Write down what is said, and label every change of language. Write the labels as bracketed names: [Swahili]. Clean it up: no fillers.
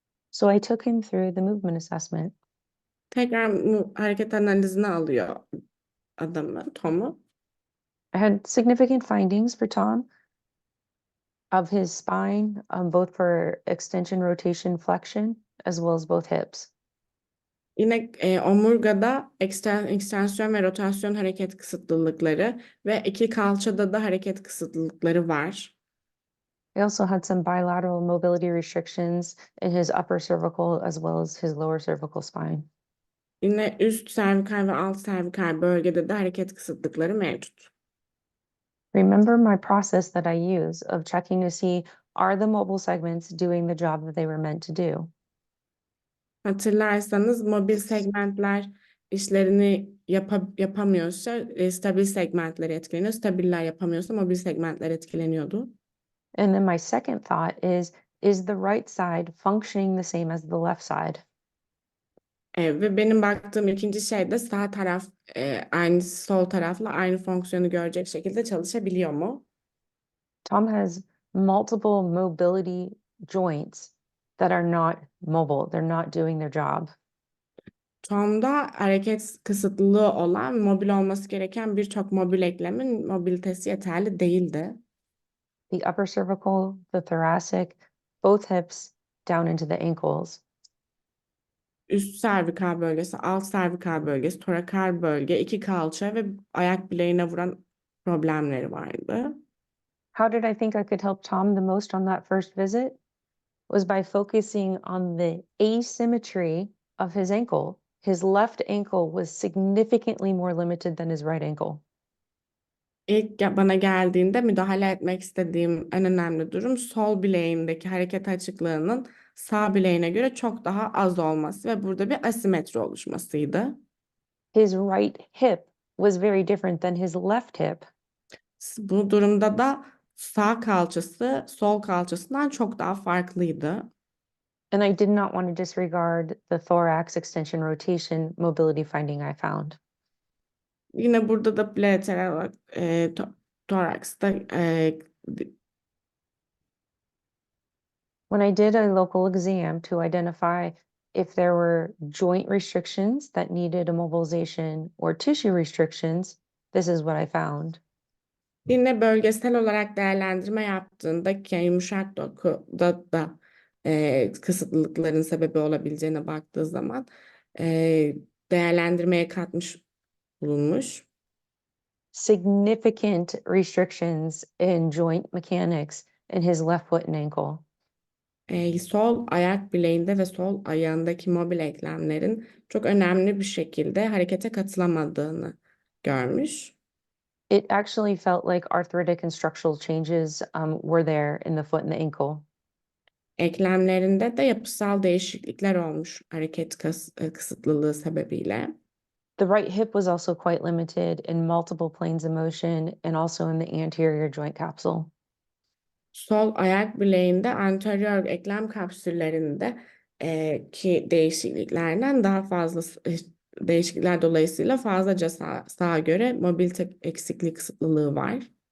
[English] So I took him through the movement assessment. [Turkish] Tekrar hareket analizini alıyor Tom'u. [English] I had significant findings for Tom of his spine, both for extension, rotation, flexion, as well as both hips. [Turkish] Yine omurgada ekstensiyon ve rotasyon hareket kısıtlılıkları ve iki kalçada da hareket kısıtlılıkları var. [English] I also had some bilateral mobility restrictions in his upper cervical as well as his lower cervical spine. [Turkish] Yine üst servikal ve alt servikal bölgede de hareket kısıtlıkları mevcut. [English] Remember my process that I use of checking to see, are the mobile segments doing the job that they were meant to do? [Turkish] Hatırlarsanız mobil segmentler işlerini yapamıyorsa stabil segmentler etkileniyor. Stabiller yapamıyorsa mobil segmentler etkileniyordu. [English] And then my second thought is the right side functioning the same as the left side? [Turkish] Ve benim baktığım ikinci şey de sağ taraf aynı sol tarafla aynı fonksiyonu görecek şekilde çalışabiliyor mu? [English] Tom has multiple mobility joints that are not mobile. They're not doing their job. [Turkish] Tom'da hareket kısıtlılığı olan mobil olması gereken birçok mobil eklemin mobilitesi yeterli değildi. [English] the upper cervical, the thoracic, both hips, down into the ankles. [Turkish] Üst servikal bölgesi, alt servikal bölgesi, torakal bölge, iki kalça ve ayak bileğine vuran problemleri vardı. [English] How did I think I could help Tom the most on that first visit? Was by focusing on the asymmetry of his ankle. His left ankle was significantly more limited than his right ankle. [Turkish] Bana geldiğinde müdahale etmek istediğim en önemli durum sol bileğindeki hareket açıklığının sağ bileğine göre çok daha az olması ve burada bir asimetri oluşmasıydı. [English] His right hip was very different than his left hip. [Turkish] Bu durumda da sağ kalçası sol kalçasından çok daha farklıydı. [English] And I did not want to disregard the thorax extension rotation mobility finding I found. [Turkish] Yine burada da bilateral olarak toraksta [English] When I did a local exam to identify if there were joint restrictions that needed immobilization or tissue restrictions, this is what I found. [Turkish] yine bölgesel olarak değerlendirme yaptığında ki yumuşak dokuda da kısıtlılıkların sebebi olabileceğine baktığı zaman değerlendirmeye katmış bulunmuş. [English] Significant restrictions in joint mechanics in his left foot and ankle. [Turkish] Sol ayak bileğinde ve sol ayağındaki mobil eklemlerin çok önemli bir şekilde harekete katılamadığını görmüş. [English] It actually felt like arthritic and structural changes were there in the foot and the ankle. [Turkish] Eklemlerinde de yapısal değişiklikler olmuş hareket kısıtlılığı sebebiyle. [English] The right hip was also quite limited in multiple planes of motion and also in the anterior joint capsule. [Turkish] Sol ayak bileğinde anterior eklem kapsüllerinde ki değişikliklerden daha fazla değişiklikler dolayısıyla fazlaca sağa göre mobilite eksikliği kısıtlılığı var.